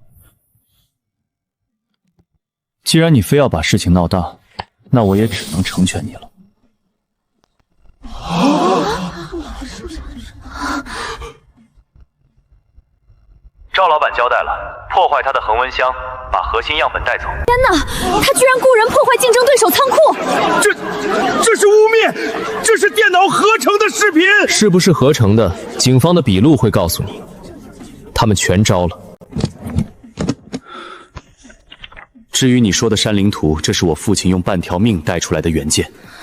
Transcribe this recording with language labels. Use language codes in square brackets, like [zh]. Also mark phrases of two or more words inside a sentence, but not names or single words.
[zh] 既然你非要把事情鬧大，那我也只能成全你了。趙老板交代了，破壞他的恆溫箱，把核心樣本帶走。天哪，他居然雇人破壞競爭對手倉庫！這是污蔑，這是電腦合成的視頻。是不是合成的？警方的筆錄會告訴你。他們全招了。至於你說的山靈圖，這是我父親用半條命帶出來的原件。